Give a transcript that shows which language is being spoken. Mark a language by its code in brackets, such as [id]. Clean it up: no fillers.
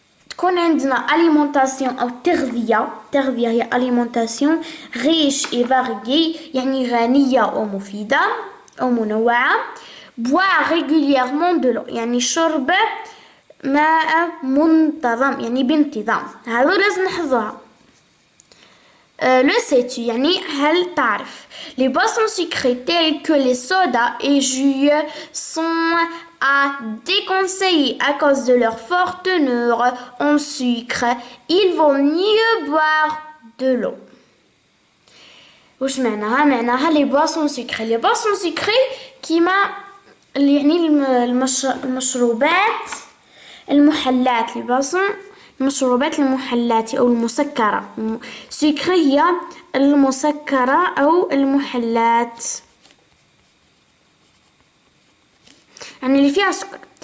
[ar] تكون عندنا alimentation أو تغذية هي [fr] alimentation riche et variée [ar] يعني غنية ومفيدة أو منوعة. [fr] boire régulièrement de l'eau [ar] يعني شرب ماء منتظم يعني بانتظام. هذا لازم نحفظوها. [fr] le sais-tu [ar] يعني هل تعرف. [fr] les boissons sucrées telles que les sodas et jus sont à déconseiller à cause de leur forte teneur en sucre. Il vaut mieux boire de l'eau. [ar] واش معناها [fr] les boissons sucrées [ar] كيما يعني المشروبات المحلات، المشروبات المحلات أو المسكرة. سكر هي المسكرة أو المحلات يعني اللي فيها سكر.